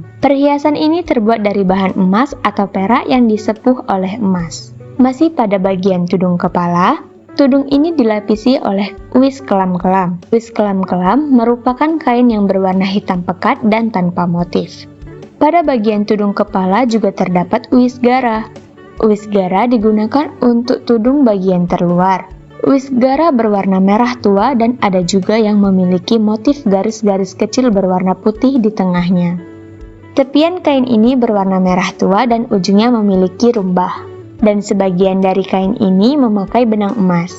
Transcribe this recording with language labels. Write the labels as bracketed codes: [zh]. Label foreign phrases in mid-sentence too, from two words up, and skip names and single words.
[id] Perhiasan ini terbuat dari bahan emas atau perak yang disepuh oleh emas. Masih pada bagian tudung kepala, tudung ini dilapisi oleh uis kelam-kelam. Uis kelam-kelam merupakan kain yang berwarna hitam pekat dan tanpa motif. Pada bagian tudung kepala juga terdapat uis gara. Uis gara digunakan untuk tudung bagian terluar. Uis gara berwarna merah tua dan ada juga yang memiliki motif garis-garis kecil berwarna putih di tengahnya. Tepian kain ini berwarna merah tua dan ujungnya memiliki rumbah. Dan sebagian dari kain ini memakai benang emas.